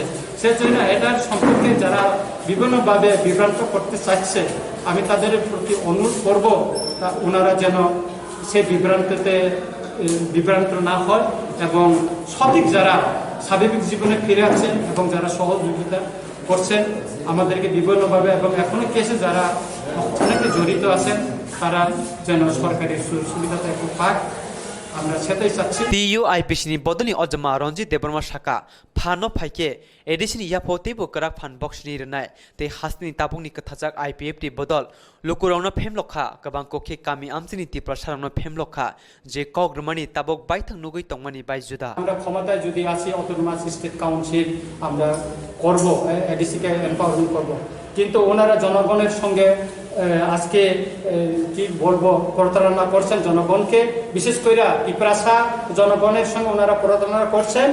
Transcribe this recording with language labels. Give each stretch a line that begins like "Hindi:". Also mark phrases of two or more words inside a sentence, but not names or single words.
Bangla: সেজন্য এটার সম্পর্কে যারা বিভিন্নভাবে বিভ্রান্ত করতে চাইছে আমি তাদের প্রতি অনুরোধ করব তা ওনারা যেন সে বিভ্রান্ত না হয় এবং সঠিক যারা স্বাভাবিক জীবনে ফিরে আছেন এবং যারা সহযোগিতা করছেন আমাদেরকে বিভিন্নভাবে এবং এখনো কেসে যারা অনেকে জড়িত আছেন তারা যেন সরকারি সুবিধাটা একটু পাক, আমরা সেটাই চাচ্ছি।
Kok Borok: TUIPC ni bodoni Ojama Ranjit Deparmal Shaka Phano Phaike Edition Yapote Bokrak Phan Box ni Renai Te Hasni Tabungni Kathajak IPFT Bodol Lokurona Phemlokha Kabang Kokhe Kami Amsini Tipra Sarano Phemlokha Je Kogrmani Tabok Baithang Nugui Tongmani Baijuda
Bangla: আমরা ক্ষমতায় যদি আসি
English: autonomous state council
Bangla: আমরা করব, এডিসিকে এম্পাওয়ারমেন্ট করব, কিন্তু ওনারা জনগণের সঙ্গে আজকে কি বলবো প্রতারণা করছেন জনগণকে, বিশেষ করে পিপ্রাসা জনগণের সঙ্গে ওনারা প্রতারণা করছেন।